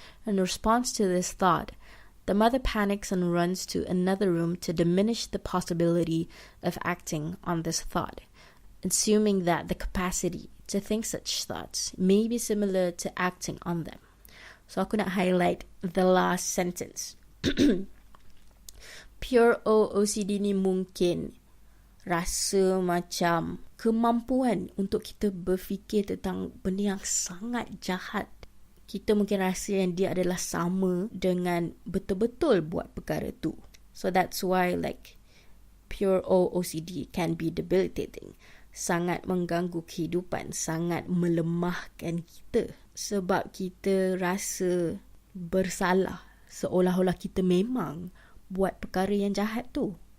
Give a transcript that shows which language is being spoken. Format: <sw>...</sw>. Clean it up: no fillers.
<en>In response to this thought, the mother panics and runs to another room to diminish the possibility of acting on this thought, assuming that the capacity to think such thoughts may be similar to acting on them. So</en> <ms>aku nak</ms> <en>highlight the last sentence.</en> <ms>Pure OCD ni mungkin rasa macam kemampuan untuk kita berfikir tentang benda yang sangat jahat. Kita mungkin rasa yang dia adalah sama dengan betul-betul buat perkara tu.</ms> <en>So that's why pure OCD can be debilitating.</en> <ms>Sangat mengganggu kehidupan, sangat melemahkan kita. Sebab kita rasa bersalah, seolah-olah kita memang buat perkara yang jahat tu.</ms>